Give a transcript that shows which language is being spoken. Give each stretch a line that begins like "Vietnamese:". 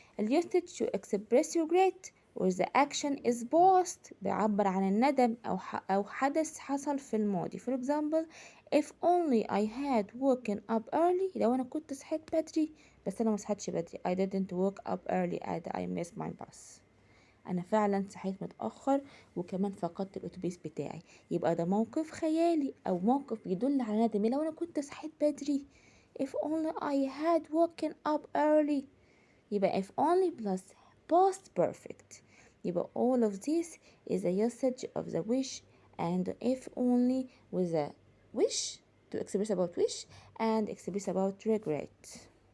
English: الusage to express regret where the action is past
Arabic: بيعبر عن الندم أو حدث حصل في الماضي.
English: For example, if only I had woken up early
Arabic: لو أنا كنت صحيت بدري بس أنا ما صحيتش بدري.
English: I didn't wake up early and I missed my bus.
Arabic: أنا فعلا صحيت متأخر وكمان فقدت الأتوبيس بتاعي. يبقى ده موقف خيالي أو موقف يدل على ندمي لو أنا كنت صحيت بدري.
English: If only I had woken up early. يبقى if only plus past perfect. يبقى all of this is a usage of the wish and if only with a wish to express about wish and express about regret.